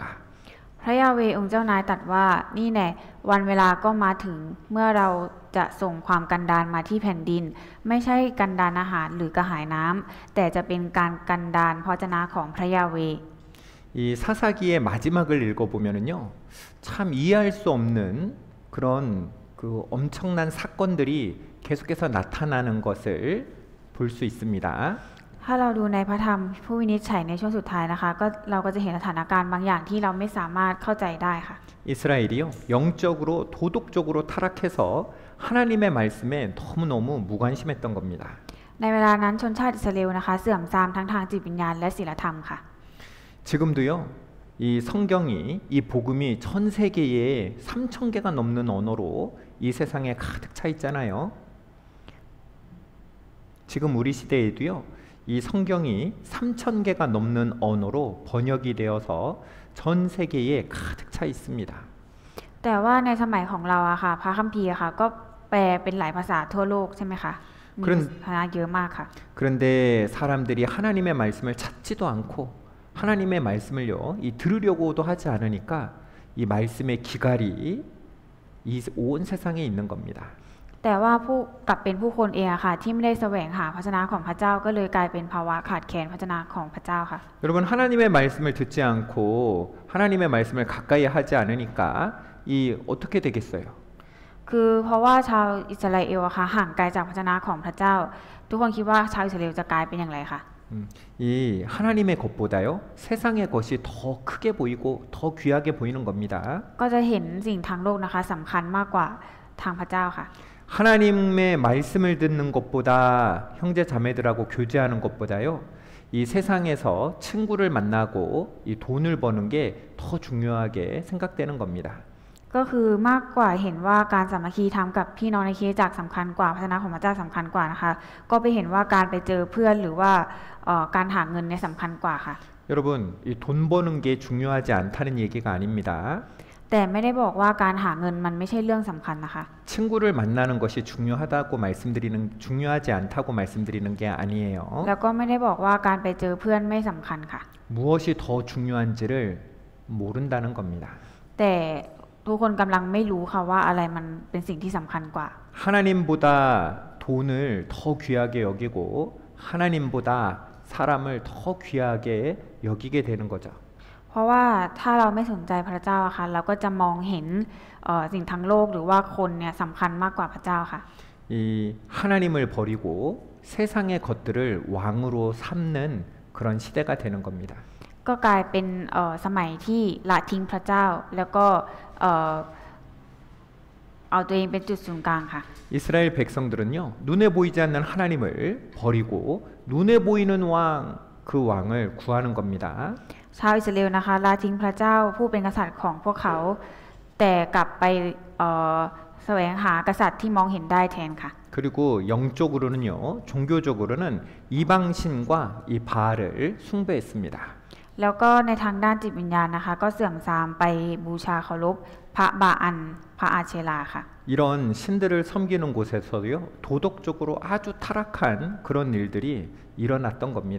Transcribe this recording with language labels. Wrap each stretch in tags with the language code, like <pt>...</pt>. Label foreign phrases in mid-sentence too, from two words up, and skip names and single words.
<th>พระยาเวห์องค์เจ้านายตรัสว่านี่แน่วันเวลาก็มาถึงเมื่อเราจะส่งความกันดารมาที่แผ่นดินไม่ใช่กันดารอาหารหรือกระหายน้ำแต่จะเป็นการกันดารพระวจนะของพระยาเวห์</th> <ko>이 사사기의 마지막을 읽어보면은요, 참 이해할 수 없는 그런 그 엄청난 사건들이 계속해서 나타나는 것을 볼 수 있습니다.</ko> <th>ถ้าเราดูในพระธรรมผู้วินิจฉัยในช่วงสุดท้ายนะคะก็เราก็จะเห็นสถานการณ์บางอย่างที่เราไม่สามารถเข้าใจได้ค่ะ</th> <ko>이스라엘이요, 영적으로 도덕적으로 타락해서 하나님의 말씀에 너무너무 무관심했던 겁니다.</ko> <th>ในเวลานั้นชนชาติอิสราเอลนะคะเสื่อมทรามทั้งทางจิตวิญญาณและศีลธรรมค่ะ</th> <ko>지금도요, 이 성경이 이 복음이 전 세계에 3,000개가 넘는 언어로 이 세상에 가득 차 있잖아요. 지금 우리 시대에도요, 이 성경이 3,000개가 넘는 언어로 번역이 되어서 전 세계에 가득 차 있습니다.</ko> <th>แต่ว่าในสมัยของเราอะค่ะพระคัมภีร์อะค่ะก็แปลเป็นหลายภาษาทั่วโลกใช่ไหมคะมีภาษาเยอะมากค่ะ</th> <ko>그런데 사람들이 하나님의 말씀을 찾지도 않고 하나님의 말씀을요, 이 들으려고도 하지 않으니까 이 말씀의 기갈이 이 온 세상에 있는 겁니다.</ko> <th>แต่ว่าผู้กลับเป็นผู้คนเองอะค่ะที่ไม่ได้แสวงหาพระวจนะของพระเจ้าก็เลยกลายเป็นภาวะขาดแคลนพระวจนะของพระเจ้าค่ะ</th> <ko>여러분 하나님의 말씀을 듣지 않고 하나님의 말씀을 가까이 하지 않으니까 이 어떻게 되겠어요?</ko> <th>คือเพราะว่าชาวอิสราเอลอะค่ะห่างไกลจากพระวจนะของพระเจ้า ทุกคนคิดว่าชาวอิสราเอลจะกลายเป็นอย่างไรคะ</th> <ko>이 하나님의 것보다요 세상의 것이 더 크게 보이고 더 귀하게 보이는 겁니다.</ko> <th>ก็จะเห็นสิ่งทางโลกนะคะสำคัญมากกว่าทางพระเจ้าค่ะ</th> <ko>하나님의 말씀을 듣는 것보다 형제 자매들하고 교제하는 것보다요. 이 세상에서 친구를 만나고 이 돈을 버는 게 더 중요하게 생각되는 겁니다.</ko> <th>ก็คือมากกว่าเห็นว่าการสามัคคีธรรมกับพี่น้องในคริสตจักรสำคัญกว่าพระชนะของพระเจ้าสำคัญกว่านะคะก็ไปเห็นว่าการไปเจอเพื่อนหรือว่าการหาเงินเนี่ยสำคัญกว่าค่ะ</th> <ko>여러분, 이 돈 버는 게 중요하지 않다는 얘기가 아닙니다.</ko> <th>แต่ไม่ได้บอกว่าการหาเงินมันไม่ใช่เรื่องสำคัญนะคะ</th> <ko>친구를 만나는 것이 중요하지 않다고 말씀드리는 게 아니에요.</ko> <th>แล้วก็ไม่ได้บอกว่าการไปเจอเพื่อนไม่สำคัญค่ะ</th> <ko>무엇이 더 중요한지를 모른다는 겁니다.</ko> <th>แต่ทุกคนกำลังไม่รู้ค่ะว่าอะไรมันเป็นสิ่งที่สำคัญกว่า</th> <ko>하나님보다 돈을 더 귀하게 여기고 하나님보다 사람을 더 귀하게 여기게 되는 거죠.</ko> <th>เพราะว่าถ้าเราไม่สนใจพระเจ้าค่ะเราก็จะมองเห็นสิ่งทั้งโลกหรือว่าคนเนี่ยสำคัญมากกว่าพระเจ้าค่ะ</th> <ko>이 하나님을 버리고 세상의 것들을 왕으로 삼는 그런 시대가 되는 겁니다.</ko> <th>ก็กลายเป็นสมัยที่ละทิ้งพระเจ้าแล้วก็เอาตัวเองเป็นจุดศูนย์กลางค่ะ</th> <ko>이스라엘 백성들은요 눈에 보이지 않는 하나님을 버리고 눈에 보이는 왕 그 왕을 구하는 겁니다.</ko> <th>ชาวอิสราเอลนะคะละทิ้งพระเจ้าผู้เป็นกษัตริย์ของพวกเขาแต่กลับไปแสวงหากษัตริย์ที่มองเห็นได้แทนค่ะ</th> <ko>그리고 영적으로는요 종교적으로는 이방신과 이 바알을 숭배했습니다.</ko> <th>แล้วก็ในทางด้านจิตวิญญาณนะคะก็เสื่อมทรามไปบูชาเคารพพระบาอันพระอาเชราค่ะ</th> <ko>이런 신들을 섬기는 곳에서도요 도덕적으로 아주 타락한 그런 일들이 일어났던 겁니다.</ko>